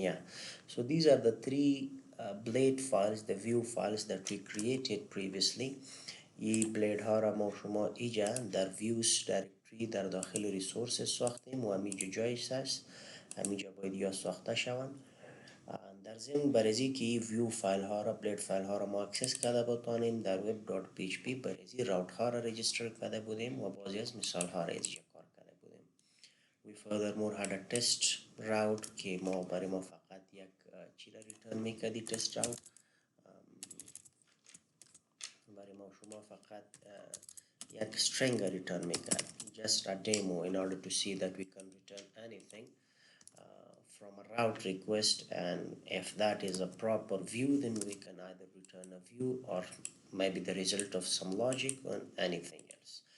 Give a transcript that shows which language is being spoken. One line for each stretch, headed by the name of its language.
English: Yeah, so these are the three blade files, the view files that we created previously.
Persian: ای بلید ها را ما شما ایجا در ویوز دایرکتری در داخل ریسورسز ساختیم و همیجا جایش هست. همیجا باید یا ساخته شوند. در ضمن برای که این ویو فایل ها را بلید فایل ها را ما اکسس کرده بتانیم در web.php برای راوت ها را رجیستر کرده بودیم و بعضی از مثال ها را ایجا کار کرده بودیم.
English: We furthermore had a test route
Persian: که ما برای ما فقط یک چی را ریترن میکردی
English: test route.
Persian: برای ما شما فقط یک string return میکرد,
English: just a demo in order to see that we can return anything from a route request, and if that is a proper view then we can either return a view or maybe the result of some logic or anything else.